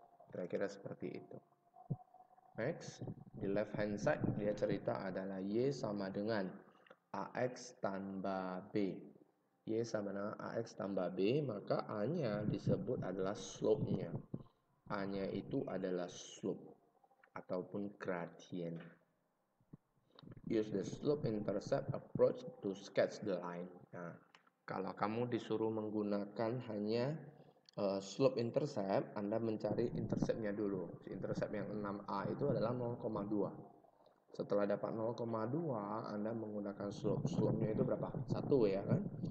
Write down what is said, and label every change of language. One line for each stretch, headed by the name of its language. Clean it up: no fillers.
Indonesian: Kira-kira seperti itu. Next, di
English: left hand side
Indonesian: dia cerita adalah Y sama dengan AX tambah B. Y sama dengan AX tambah B, maka A-nya disebut adalah slope-nya. A-nya itu adalah slope ataupun gradient.
English: Use the slope intercept approach to sketch the line.
Indonesian: Nah, kalau kamu disuruh menggunakan hanya slope intercept, Anda mencari interceptnya dulu. Intercept yang 6A itu adalah 0,2. Setelah dapat 0,2, Anda menggunakan slope. Slope-nya itu berapa? 1 ya kan?